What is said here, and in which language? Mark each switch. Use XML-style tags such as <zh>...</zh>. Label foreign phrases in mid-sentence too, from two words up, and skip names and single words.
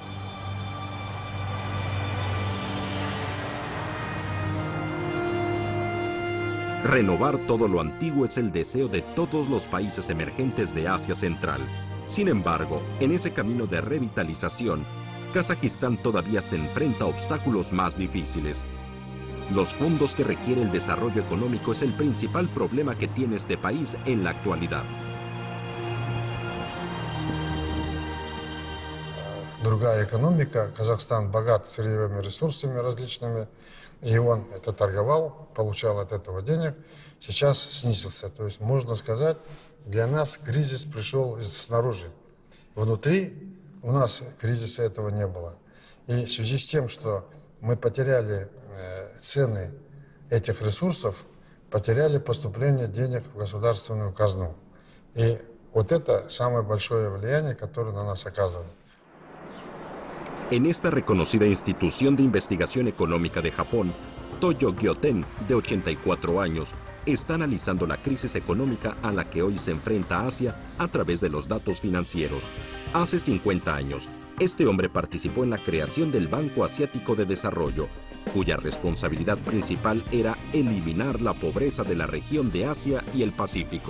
<es>Renovar todo lo antiguo es el deseo de todos los países emergentes de Asia Central. Sin embargo, en ese camino de revitalización, Kazajistán todavía se enfrenta a obstáculos más difíciles. Los fondos que requiere el desarrollo económico es el principal problema que tiene este país en la actualidad.</es> <ru>Другая экономика. Казахстан богат сырьевыми ресурсами различными. И он это торговал, получал от этого денег. Сейчас снизился. То есть, можно сказать, для нас кризис пришел снаружи. Внутри у нас кризиса этого не было. И в связи с тем, что мы потеряли цены этих ресурсов, потеряли поступление денег в государственную казну. И вот это самое большое влияние, которое на нас оказывает.</ru> <es>En esta reconocida institución de investigación económica de Japón, Toyo Gyoten, de 84 años, está analizando la crisis económica a la que hoy se enfrenta Asia a través de los datos financieros. Hace 50 años, este hombre participó en la creación del Banco Asiático de Desarrollo, cuya responsabilidad principal era eliminar la pobreza de la región de Asia y el Pacífico.</es>